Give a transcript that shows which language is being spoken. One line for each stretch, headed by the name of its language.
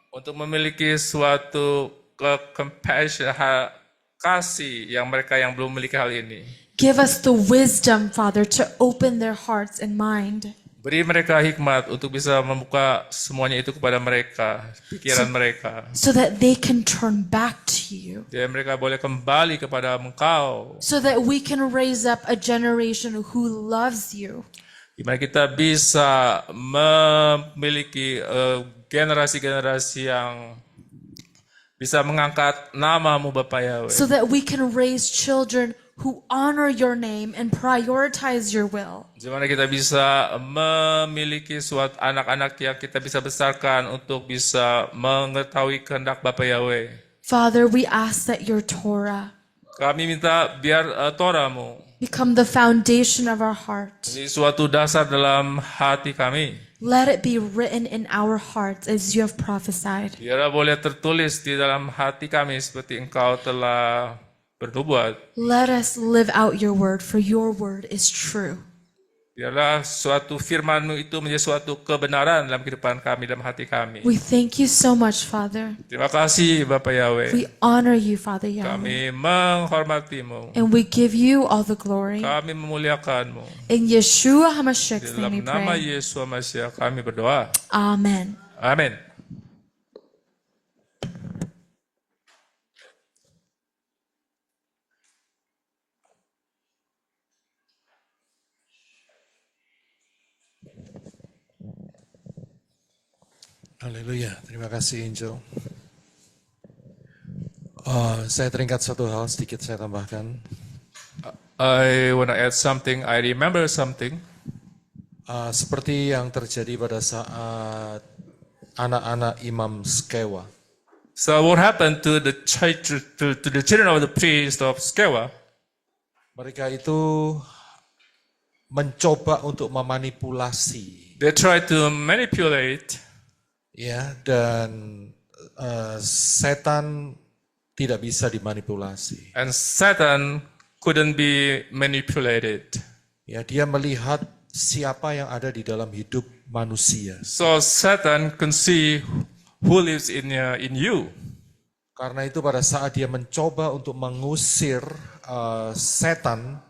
Indonesian: Untuk memiliki suatu compassion, kasih yang mereka yang belum memiliki hal ini.
English: Give us the wisdom, Father, to open their hearts and mind,
Indonesian: Beri mereka hikmat untuk bisa membuka semuanya itu kepada mereka, pikiran mereka.
English: so that they can turn back to you,
Indonesian: Jadi mereka boleh kembali kepada Engkau.
English: so that we can raise up a generation who loves you,
Indonesian: Di mana kita bisa memiliki generasi-generasi yang bisa mengangkat nama-Mu, Bapak Yahweh.
English: so that we can raise children who honor your name and prioritize your will.
Indonesian: Di mana kita bisa memiliki suatu anak-anak yang kita bisa besarkan untuk bisa mengetahui kehendak Bapak Yahweh.
English: Father, we ask that your Torah,
Indonesian: Kami minta biar Toramu
English: become the foundation of our heart.
Indonesian: jadi suatu dasar dalam hati kami.
English: Let it be written in our hearts as you have prophesied.
Indonesian: Biarlah boleh tertulis di dalam hati kami seperti Engkau telah bernubuat.
English: Let us live out your word, for your word is true.
Indonesian: Biarlah suatu firman-Mu itu menjadi suatu kebenaran dalam kehidupan kami, dalam hati kami.
English: We thank you so much, Father.
Indonesian: Terima kasih Bapak Yahweh.
English: We honor you, Father Yahweh.
Indonesian: Kami menghormati-Mu.
English: And we give you all the glory.
Indonesian: Kami memuliakan-Mu.
English: In Yeshua HaMashiach's
Indonesian: Dalam
English: name we
Indonesian: nama
English: pray.
Indonesian: Yesus Mashiach kami berdoa.
English: Amen.
Indonesian: Amin. Haleluya, terima kasih Angel. Saya teringat satu hal sedikit saya tambahkan.
English: I want to add something. I remember something.
Indonesian: Seperti yang terjadi pada saat anak-anak Imam Skewa.
English: So what happened to the to the children of the priest of Skewa?
Indonesian: Mereka itu mencoba untuk memanipulasi,
English: They tried to manipulate,
Indonesian: ya, dan setan tidak bisa dimanipulasi.
English: and Satan couldn't be manipulated.
Indonesian: Ya, dia melihat siapa yang ada di dalam hidup manusia.
English: So Satan can see who lives in you.
Indonesian: Karena itu pada saat dia mencoba untuk mengusir setan,